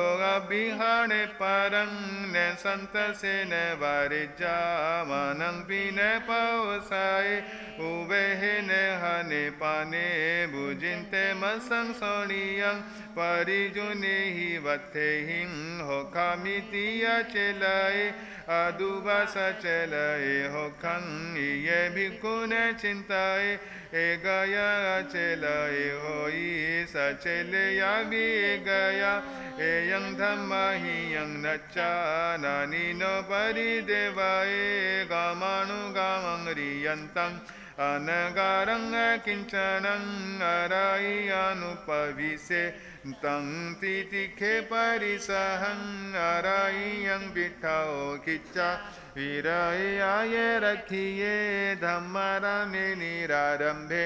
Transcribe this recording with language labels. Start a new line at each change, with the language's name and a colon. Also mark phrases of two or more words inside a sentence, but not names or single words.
Ardhamāgadhī Prākrit: अभिहाणे परं न संतसे न वारिजा मनं पिन पौसाये उवेहे न हने पाने भुजिन्ते मसं सोणियं परिजुने हि वत्थेहिं होखामिति अचेलये अदुवास चलये होखं ये भिक्खु न चिन्तये ए गया अचेलये होई सचेलया भी गया एयं धम्मा हि यं नच्चा नानि नो परिदेवाये गामानुगामं रियन्तं अनगारं किञ्चनं अराय्यानुपविशे तं तितिखे परिसहं अराय्यं विठ्ठो किच्चा विरयाय रखिये धम्मरामे निरारम्भे